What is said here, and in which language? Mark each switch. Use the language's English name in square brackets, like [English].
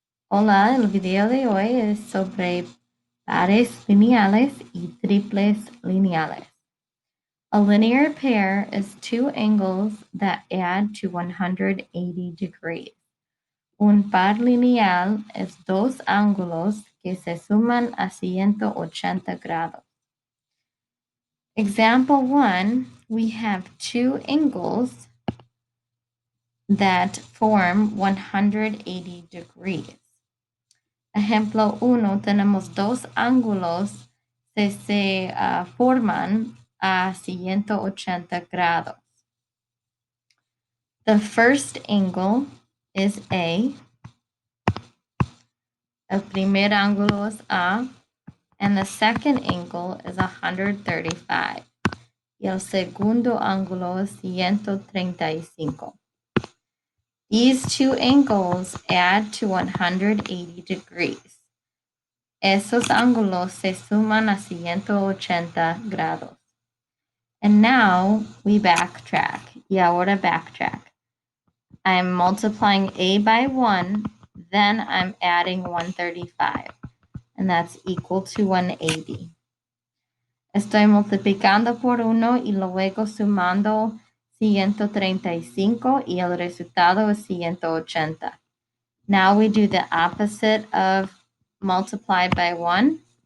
[Spanish] Hola, el video de hoy es sobre pares lineales y triples lineales. [English] A linear pair is two angles that add to 180 degrees. [Spanish] Un par lineal es dos ángulos que se suman a 180 grados. [English] Example 1, we have two angles that form 180 degrees. [Spanish] Ejemplo 1, tenemos dos ángulos que se forman a 180 grados. [English] The first angle is A. [Spanish] El primer ángulo es A. [English] And the second angle is 135. [Spanish] Y el segundo ángulo es 135. [English] These two angles add to 180 degrees. [Spanish] Esos ángulos se suman a 180 grados. [English] And now we backtrack. [Spanish] Y ahora backtrack. [English] I'm multiplying A by 1, then I'm adding 135. And that's equal to 180. [Spanish] Estoy multiplicando por 1 y luego sumando 135 y el resultado es 180. [English] Now we do the opposite of multiply by 1.